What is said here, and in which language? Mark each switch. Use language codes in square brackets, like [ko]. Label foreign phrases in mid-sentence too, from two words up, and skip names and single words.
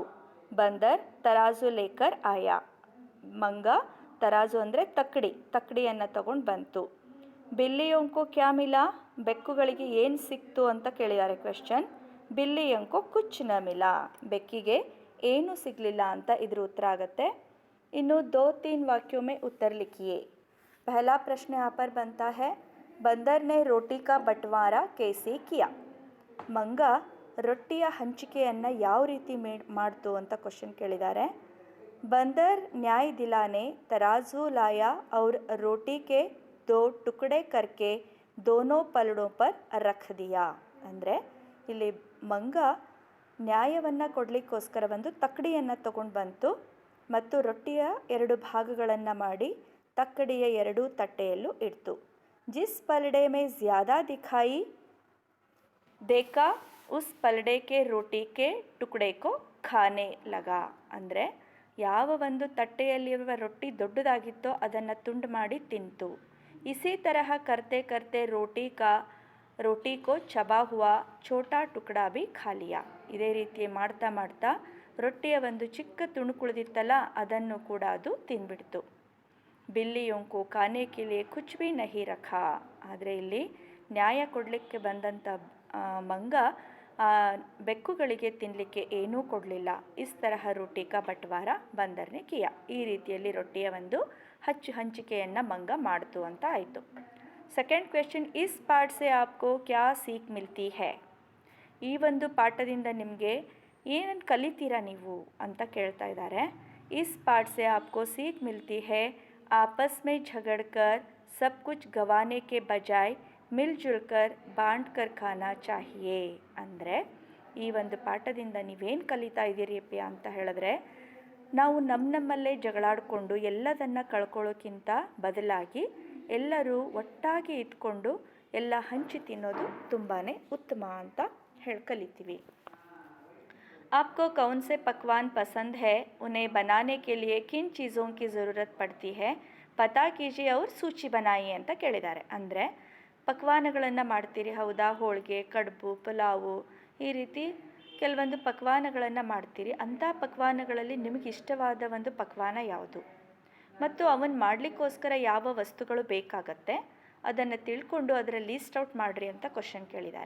[hi] बंदर तराजू लेकर आया, [kn] ಮಂಗ ತರಾಜು ಅಂದರೆ ತಕ್ಕಡಿಯನ್ನು ತಗೊಂಡು ಬಂತು. [hi] बिल्लियों को क्या मिला? [kn] ಬೆಕ್ಕುಗಳಿಗೆ ಏನು ಸಿಕ್ತು ಅಂತ ಕೇಳಿದ್ದಾರೆ ಕ್ವೆಶ್ಚನ್. [hi] बिल्लियों को कुछ न मिला, [kn] ಬೆಕ್ಕಿಗೆ ಏನು ಸಿಗಲಿಲ್ಲ ಅಂತ ಇದ್ರ ಉತ್ತರ ಆಗುತ್ತೆ. [hi] ಇನ್ನು 2-3 वाक्यों में उत्तर लिखिए. पहला प्रश्न यहाँ पर बनता है, बंदर ने रोटी का बंटवारा कैसे किया? [kn] ಮಂಗ ರೊಟ್ಟಿಯ ಹಂಚಿಕೆಯನ್ನು ಯಾವ ರೀತಿ ಮಾಡ್ತು ಅಂತ ಕ್ವಶನ್ ಕೇಳಿದ್ದಾರೆ. [hi] बंदर न्याय दिलाने तराजू लाया और रोटी के 2 टुकड़े करके दोनों पलड़ों पर रख दिया. [kn] ಅಂದರೆ ಇಲ್ಲಿ ಮಂಗ ನ್ಯಾಯವನ್ನು ಕೊಡಲಿಕ್ಕೋಸ್ಕರ ಒಂದು ತಕ್ಕಡಿಯನ್ನು ತಗೊಂಡು ಬಂತು ಮತ್ತು ರೊಟ್ಟಿಯ 2 ಭಾಗಗಳನ್ನು ಮಾಡಿ ತಕ್ಕಡಿಯ 2 ತಟ್ಟೆಯಲ್ಲೂ ಇಡ್ತು. [hi] जिस पलड़े में ज़्यादा दिखाई देखा उस पलड़े के रोटी के टुकड़े को खाने लगा. [kn] ಅಂದರೆ ಯಾವ ಒಂದು ತಟ್ಟೆಯಲ್ಲಿರುವ ರೊಟ್ಟಿ ದೊಡ್ಡದಾಗಿತ್ತೋ ಅದನ್ನು ತುಂಡು ಮಾಡಿ ತಿಂತು. [hi] इसी तरह करते करते रोटी को चबा हुआ छोटा टुकड़ा भी खा लिया. [kn] ಇದೇ ರೀತಿ ಮಾಡ್ತಾ ಮಾಡ್ತಾ ರೊಟ್ಟಿಯ ಒಂದು ಚಿಕ್ಕ ತುಣುಕುಳಿದಿತ್ತಲ್ಲ ಅದನ್ನು ಕೂಡ ಅದು ತಿಂದ್ಬಿಡ್ತು. [hi] बिल्लियों को खाने के लिए कुछ भी नहीं रखा. [kn] ಆದರೆ ಇಲ್ಲಿ ನ್ಯಾಯ ಕೊಡಲಿಕ್ಕೆ ಬಂದಂಥ ಮಂಗ ಬೆಕ್ಕುಗಳಿಗೆ ತಿನ್ನಲಿಕ್ಕೆ ಏನೂ ಕೊಡಲಿಲ್ಲ. [hi] इस तरह रोटी का बंटवारा बंदर ने किया, [kn] ಈ ರೀತಿಯಲ್ಲಿ ರೊಟ್ಟಿಯ ಒಂದು ಹಂಚಿಕೆಯನ್ನು ಮಂಗ ಮಾಡ್ತು ಅಂತ ಆಯಿತು. [en] second question, [hi] इस पाठ से आपको क्या सीख मिलती है? [kn] ಈ ಒಂದು ಪಾಠದಿಂದ ನಿಮಗೆ ಏನನ್ನು ಕಲಿತೀರಾ ನೀವು ಅಂತ ಕೇಳ್ತಾ ಇದ್ದಾರೆ. [hi] इस पाठ से आपको सीख मिलती है आपस में झगड़कर सब कुछ गंवाने के बजाय मिलजुल कर बांट कर खाना चाहिए. [kn] ಅಂದರೆ ಈ ಒಂದು ಪಾಠದಿಂದ ನೀವೇನು ಕಲಿತಾ ಇದ್ದೀರಿಪ್ಪ ಅಂತ ಹೇಳಿದ್ರೆ, ನಾವು ನಮ್ಮಲ್ಲೇ ಜಗಳಾಡಿಕೊಂಡು ಎಲ್ಲದನ್ನು ಕಳ್ಕೊಳ್ಳೋಕ್ಕಿಂತ ಬದಲಾಗಿ ಎಲ್ಲರೂ ಒಟ್ಟಾಗಿ ಇದ್ಕೊಂಡು ಎಲ್ಲ ಹಂಚಿ ತಿನ್ನೋದು ತುಂಬಾ ಉತ್ತಮ ಅಂತ ಕಲಿತೀವಿ. [hi] आपको कौन से पकवान पसंद है? उन्हें बनाने के लिए किन चीज़ों की ज़रूरत पड़ती है? पता कीजिए और सूची बनाइए [kn] ಅಂತ ಕೇಳಿದ್ದಾರೆ. ಅಂದರೆ ಪಕ್ವಾನಗಳನ್ನು ಮಾಡ್ತೀರಿ ಹೌದಾ, ಹೋಳಿಗೆ, ಕಡುಬು, ಪಲಾವು, ಈ ರೀತಿ ಕೆಲವೊಂದು ಪಕ್ವಾನಗಳನ್ನು ಮಾಡ್ತೀರಿ. ಅಂಥ ಪಕ್ವಾನಗಳಲ್ಲಿ ನಿಮಗೆ ಇಷ್ಟವಾದ ಒಂದು ಪಕ್ವಾನ ಯಾವುದು ಮತ್ತು ಅವನ್ನ ಮಾಡಲಿಕ್ಕೋಸ್ಕರ ಯಾವ ವಸ್ತುಗಳು ಬೇಕಾಗತ್ತೆ ಅದನ್ನು ತಿಳ್ಕೊಂಡು ಅದರ [en] list out [kn] ಮಾಡಿರಿ ಅಂತ ಕ್ವಶನ್ ಕೇಳಿದ್ದಾರೆ.